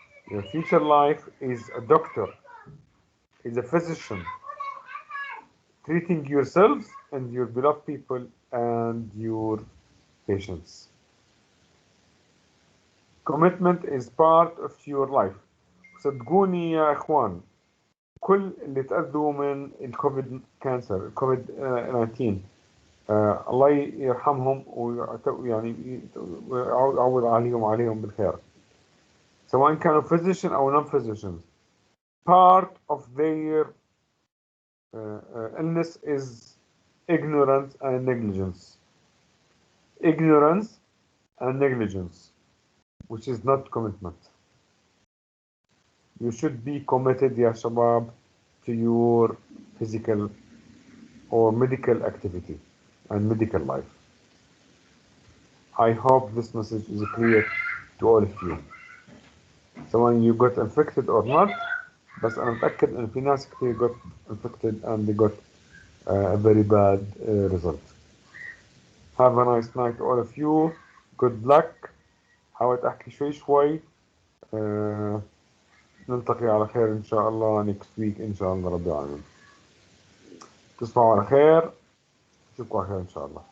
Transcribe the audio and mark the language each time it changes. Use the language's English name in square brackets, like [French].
[English] Your future life is a doctor, is a physician, treating yourselves and your beloved people and your patients. Commitment is part of your life. [Arabic] صدقوني يا إخوان كل اللي تأذوا من الكوفيد كانسر الكوفيد 19 الله يرحمهم ويعني ويعوض عليهم بالخير سواء كانوا physician أو non physicians. [English] Part of their illness is ignorance and negligence. Ignorance and negligence, which is not commitment. You should be committed [Arabic] يا شباب [English] to your physical or medical activity and medical life. I hope this message is clear to all of you. سواء you got infected or not, [Arabic] بس أنا متأكد إن في ناس كتير [English] got infected and they got a very bad result. Have a nice night all of you. Good luck. [Arabic] حاولت أحكي شوي نلتقي على خير إن شاء الله [English] next week [Arabic] إن شاء الله رب العالمين. تصبحوا على خير. أشوفكم على خير إن شاء الله.